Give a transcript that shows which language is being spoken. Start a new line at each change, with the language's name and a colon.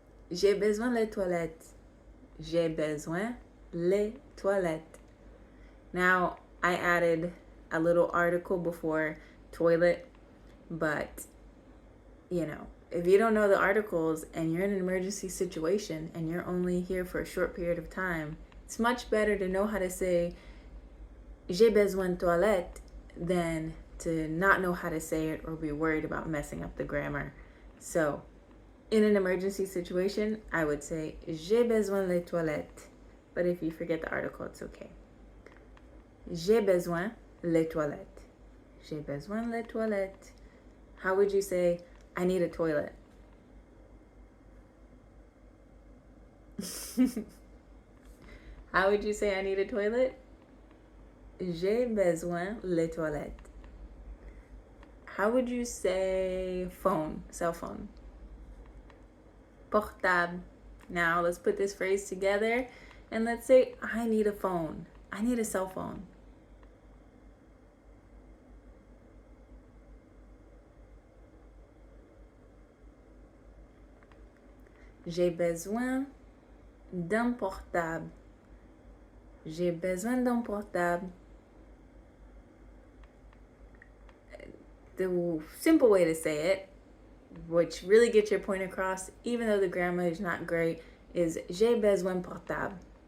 French: J'ai besoin les toilettes. J'ai besoin les toilettes.
English: Now, I added a little article before toilet, but, if you don't know the articles and you're in an emergency situation and you're only here for a short period of time, it's much better to know how to say
French: j'ai besoin de toilette
English: than to not know how to say it or be worried about messing up the grammar. So, in an emergency situation, I would say
French: j'ai besoin les toilettes.
English: But if you forget the article, it's okay.
French: J'ai besoin les toilettes. J'ai besoin les toilettes.
English: How would you say I need a toilet? How would you say I need a toilet?
French: J'ai besoin les toilettes.
English: How would you say phone, cell phone? Portable. Now let's put this phrase together and let's say I need a phone. I need a cell phone.
French: J'ai besoin d'un portable. J'ai besoin d'un portable.
English: The simple way to say it, which really gets your point across, even though the grammar is not great, is
French: j'ai besoin portable.